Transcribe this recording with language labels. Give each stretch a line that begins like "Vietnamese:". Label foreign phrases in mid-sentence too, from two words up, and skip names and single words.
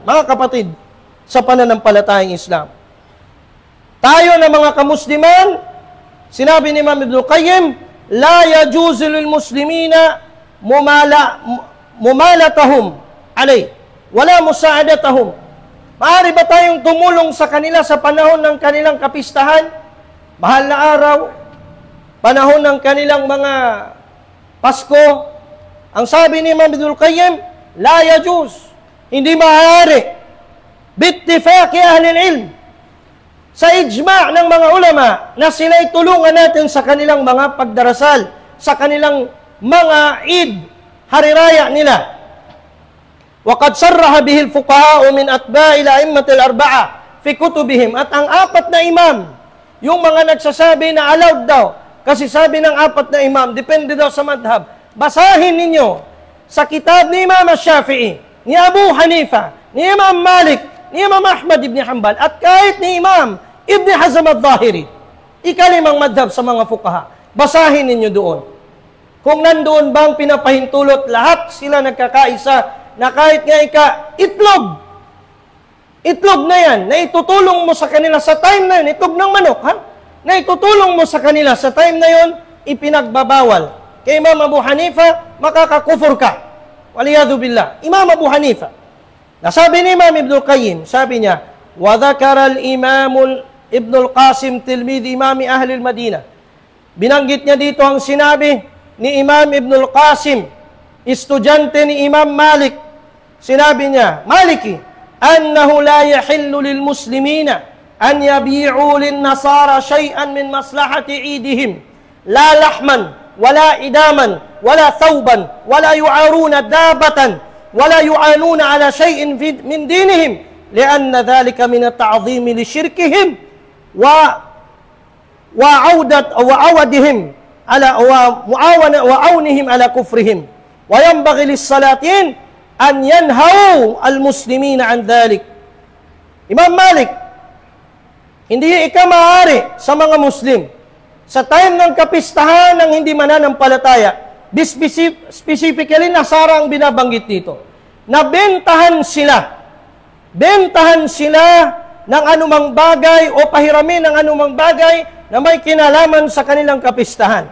Filipino: Mga kapatid, sa pananampalatayang Islam, tayo na mga kamusliman, sinabi ni Imam Ibnul Qayyim,
Arabic: لا يجوز للمسلمين ممالأتهم عليه، ولا مساعدتهم.
Filipino: Maaari ba tayong tumulong sa kanila sa panahon ng kanilang kapistahan? Mahal na araw, panahon ng kanilang mga Pasko. Ang sabi ni Imam Ibnul Qayyim,
Arabic: لا يجوز,
Filipino: hindi maaari.
Arabic: باتفاق أهل العلم,
Filipino: sa ijma' ng mga ulama na sila'y tulungan natin sa kanilang mga pagdarasal, sa kanilang mga Eid, hari-raya nila.
Arabic: وَقَدْ صَرَّحَ بِهِ الْفُقَهَاءُ مِنْ أَتْبَاءِ الْأَئِمَّةِ الْأَرْبَعَةِ فِي كُتُبِهِمْ.
Filipino: At ang apat na imam, yung mga nagsasabi na allowed daw, kasi sabi ng apat na imam, depende daw sa madhab, basahin ninyo sa kitab ni Imam Shafi'i, ni Abu Hanifa, ni Imam Malik, ni Imam Ahmad ibn Hanbal, at kahit ni Imam Ibn Hazm al-Zahiri, ikalimang madhab sa mga fuqaha. Basahin ninyo doon. Kung nandoon bang pinapahintulot, lahat sila nagkakaisa na kahit nga itlog, Itlog na yan, na itutulong mo sa kanila sa time na yun, itlog ng manok, ha? Na itutulong mo sa kanila sa time na yun, ipinagbabawal. Kay Imam Abu Hanifa, makakakufur ka.
Arabic: والعياذ بالله.
Filipino: Imam Abu Hanifa. Nasabi ni Imam Ibn Qayyim, sabi niya,
Arabic: وَذَكَرَ الْإِمَامُ Ibn al-Qasim, تلميذ إمام أهل المدينة.
Filipino: Binanggit niya dito ang sinabi ni Imam Ibn al-Qasim, estudyante ni Imam Malik. Sinabi niya,
Arabic: Maliki, أنه لا يحل للمسلمين أن يبيعوا للنصارى شيئا من مصلحة عيدهم لا لحما ولا إداما ولا ثوبا ولا يعارون دابة ولا يعانون على شيء من دينهم لأن ذلك من التعظيم لشركهم وعودهم على وعونهم على كفرهم وينبغي للسلاطين أن ينهوا المسلمين عن ذلك.
Filipino: Imam Malik, hindi ika maaari sa mga Muslim sa time ng kapistahan ng hindi mananampalataya, specifically Nasara ang binabanggit dito, na bentahan sila ng anumang bagay o pahiramin ng anumang bagay na may kinalaman sa kanilang kapistahan.